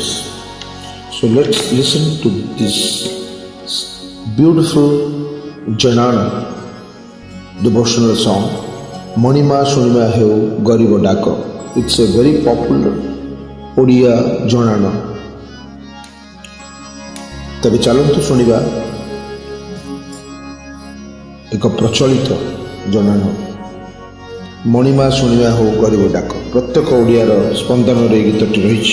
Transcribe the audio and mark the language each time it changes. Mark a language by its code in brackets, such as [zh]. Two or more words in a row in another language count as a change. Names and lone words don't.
[en] So let's listen to this beautiful Janana devotional song, Monima Sunima Heu Gariba Dako. It's a very popular Odia Janana. [or] ତେବେ ଚାଲନ୍ତୁ ଶୁଣିବା ଏକ ପ୍ରଚଳିତ ଜଣାଣ, ମଣିମା ଶୁଣିବା ହଉ ଗରିବ ଡାକ। ପ୍ରତ୍ୟେକ ଓଡ଼ିଆର ସ୍ପନ୍ଦନରେ ଏହି ଗୀତଟି ରହିଛି।